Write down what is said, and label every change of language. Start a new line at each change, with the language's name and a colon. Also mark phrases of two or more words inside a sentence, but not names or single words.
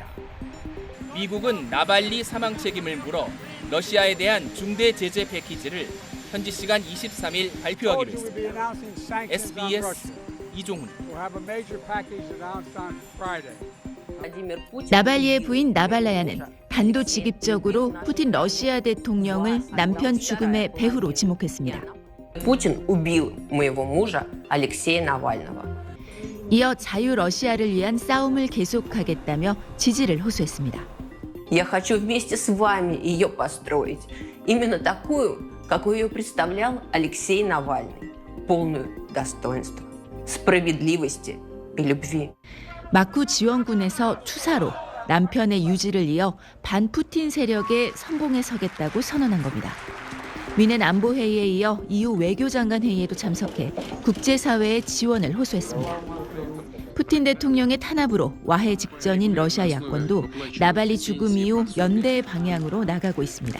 Korean: 미국은 나발리 사망 책임을 물어 러시아에 대한 중대 제재 패키지를 현지 시간 23일 발표하기로 했습니다. SBS 이종훈입니다. 나발리의 부인 나발라야는 단도직입적으로 푸틴 러시아 대통령을 남편 죽음의 배후로 지목했습니다.
Russian: Путин убил моего мужа Алексея Навального.
Korean: 이어 자유 러시아를 위한 싸움을 계속하겠다며 지지를 호소했습니다.
Russian: Я хочу вместе с вами ее построить. Именно такую, какую ее представлял Алексей Навальный. Полную достоинства, справедливости и любви.
Korean: 마쿠 지원군에서 추사로 남편의 유지를 이어 반푸틴 세력에 성공에 서겠다고 선언한 겁니다. 미넨 안보회의에 이어 EU 외교장관 회의에도 참석해 국제사회의 지원을 호소했습니다. 푸틴 대통령의 탄압으로 와해 직전인 러시아 야권도 나발리 죽음 이후 연대의 방향으로 나가고 있습니다.